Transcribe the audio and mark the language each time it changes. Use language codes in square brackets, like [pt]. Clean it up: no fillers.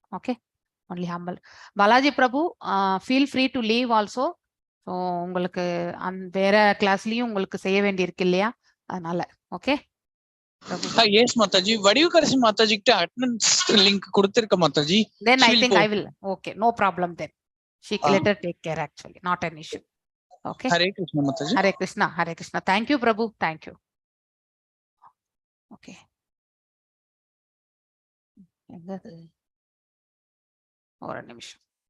[en] Okay, only humble. Balaji Prabhu feel free to leave also. [ta] So உங்களுக்கு வேற கிளாஸ்லயும் உங்களுக்கு செய்ய வேண்டி இருக்கு இல்லையா, அதனால ஓகே. எஸ் மாதாஜி, வடிவுக்கரசி மாதாஜி கிட்ட அட்டெண்டன்ஸ் லிங்க் கொடுத்திருக்க மாதாஜி. [en] Then I think I will. Okay, no problem. [ta] Then [en] she can let her take care actually, not an issue. Okay, [ta] Hare Krishna Mataji. Hare Krishna. [en] Thank you Prabhu, thank you. [ta] Okay, எங்கது ஒரு நிமிஷம்.